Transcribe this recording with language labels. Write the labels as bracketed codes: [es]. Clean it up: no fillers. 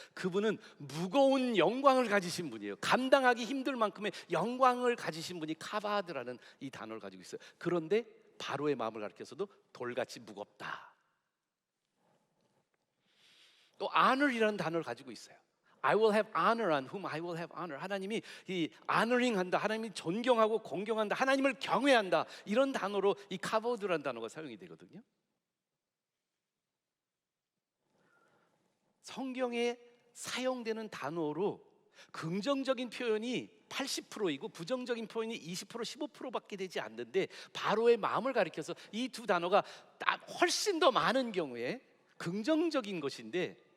[ko] 그분은 무거운 영광을 가지신 분이에요. 감당하기 힘들 만큼의 영광을 가지신 분이 카바드라는 이 단어를 가지고 있어요. 그런데 바로의 마음을 가리켜서도 돌같이 무겁다. 또 honor이라는 단어를 가지고 있어요. [en] I will have honor on whom I will have honor. [ko] 하나님이 이 honoring한다, 하나님이 존경하고 공경한다, 하나님을 경외한다, 이런 단어로 이 카보드라는 단어가 사용이 되거든요. 성경에 사용되는 단어로 긍정적인 표현이 80%이고 부정적인 표현이 20%, 15%밖에 되지 않는데, 바로의 마음을 가리켜서 이 두 단어가 훨씬 더 많은 경우에 긍정적인 것인데,